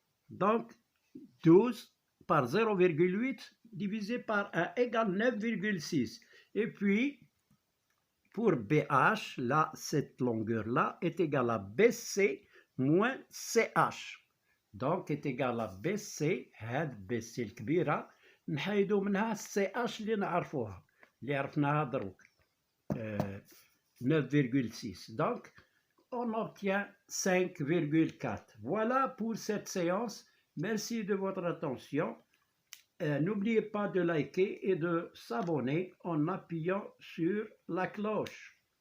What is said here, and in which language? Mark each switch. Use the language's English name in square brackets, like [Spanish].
[French] Donc, 12 par 0,8 divisé par 1 égale 9,6. Et puis, pour BH, là, cette longueur-là est égale à BC moins CH. دونك est égal à BC. [Arabic] هاد BC الكبيرة نحيدو منها CH اللي نعرفوها اللي عرفناها دروك 9,6. [French] Donc on obtient 5,4. Voilà pour cette séance. Merci de votre attention. N'oubliez pas de liker et de s'abonner en appuyant sur la cloche.